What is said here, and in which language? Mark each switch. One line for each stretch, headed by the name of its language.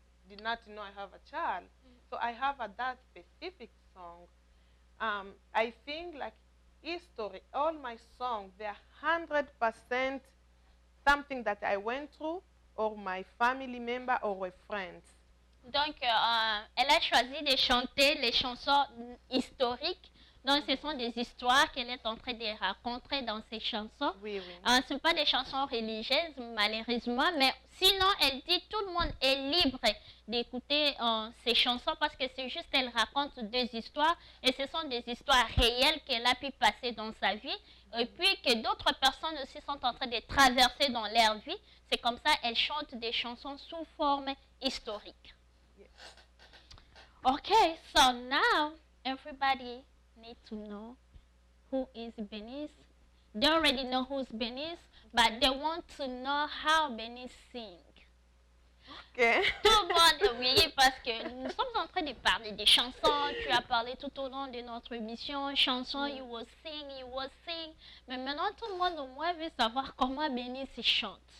English: Did not know I have a child. So I have that specific song. I sing like history. All my songs, they are 100% something that I went through, or my family member, or a friend.
French: Donc, elle a choisi de chanter les chansons historiques. Donc, ce sont des histoires qu'elle est en train de raconter dans ses chansons. Oui, oui. Ce ne sont pas des chansons religieuses, malheureusement, mais sinon, elle dit tout le monde est libre d'écouter ces chansons parce que c'est juste, elle raconte deux histoires et ce sont des histoires réelles qu'elle a pu passer dans sa vie et puis que d'autres personnes aussi sont en train de traverser dans leur vie. C'est comme ça, elle chante des chansons sous forme historique.
English: Yes. Okay, so now everybody need to know who is Bernice. They already know who's Bernice, but they want to know how Bernice sings. Okay.
French: Tout le monde, oui, parce que nous sommes en train de parler des chansons. Tu as parlé tout au long de notre émission, chansons,
English: you will sing.
French: Mais maintenant, tout le monde au moins veut savoir comment Bernice chante.